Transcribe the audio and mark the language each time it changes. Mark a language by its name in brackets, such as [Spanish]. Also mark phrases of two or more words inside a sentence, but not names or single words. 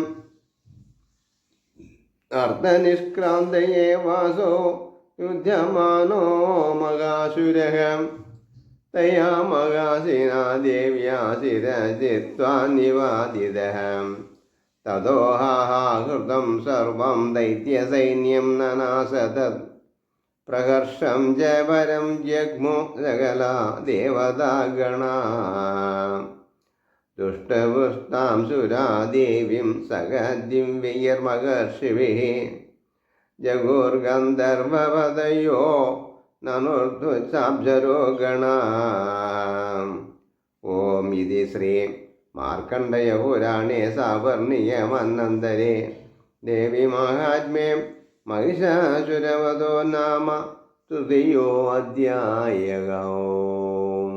[Sanskrit] अर्धनिष्क्रान्तये वासो युध्यमानो मगासुरः तया मगासिना देव्या शिरजित्वा निवादितः ततो हाहाकृतं सर्वं दैत्यसैन्यं ननाशतत् പ്രകർഷം ജപരം ജഗ്മു സകല ദേവതാഗണ ദുഷ്ടപുസ്താം സുരാദേവീം സഖദിവ്യൈർമഹർഷിഭിः ജഗുർഗന്ധർവപദയോ നനുർധ്വസാബ്ജരോ ഗണ. ഓം ഇതി ശ്രീ മാർക്കണ്ഡയപുരാണേ സാവർണികമന്നന്തരേ ദേവി മഹാത്മ്യേ महिषासुरवधो नाम तृतीयोऽध्यायः.